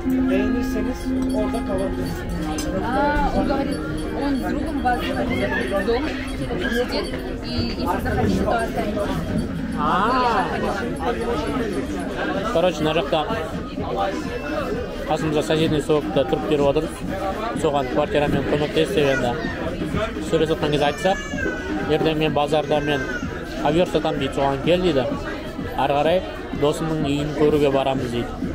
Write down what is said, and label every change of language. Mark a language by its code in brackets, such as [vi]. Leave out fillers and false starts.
[tr] Beğenirseniz orada kalabilirsiniz. [ru] Он говорит, он с другом вас в дом, типа, посидит, и если захотите, то останетесь. [kk] Короче, мына жақта қасымызда соседний сотокта тұрып беріп отыр. Соған квартирамен көмектес деп енді сөйлесіп жатқан кезде айтсақ, ертең мен базарда мен ковер сатамын дейді, соған кел дейді. Ары қарай досымның үйін көруге барамыз дейді.